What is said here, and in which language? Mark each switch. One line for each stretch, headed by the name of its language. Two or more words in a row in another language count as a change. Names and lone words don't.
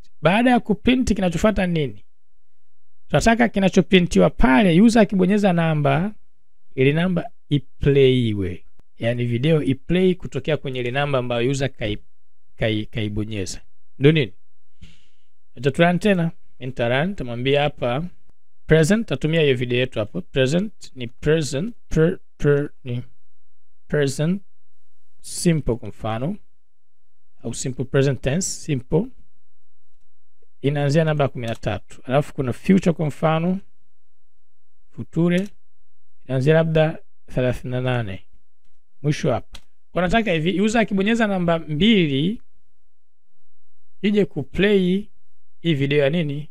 Swahili: Baada ya kuprint kinachofuata nini? Tunataka kinachoprintiwa pale user akibonyeza namba, ile namba iplayiwe. Yaani video iplay kutokea kwenye ile namba ambayo user kaibonyeza. Ndio nini? Tutarun tena. Run, tumwambia hapa present, tatumia hiyo video yetu hapo.
English: Present ni present ni present simple
Swahili: kwa mfano, au
English: simple present tense simple,
Swahili: inaanzia namba 13. Alafu kuna future kwa mfano, future inaanzia labda 38. Mwisho hapa. Kwa nataka hivi user akibonyeza namba 2 ije kuplay hii video ya nini?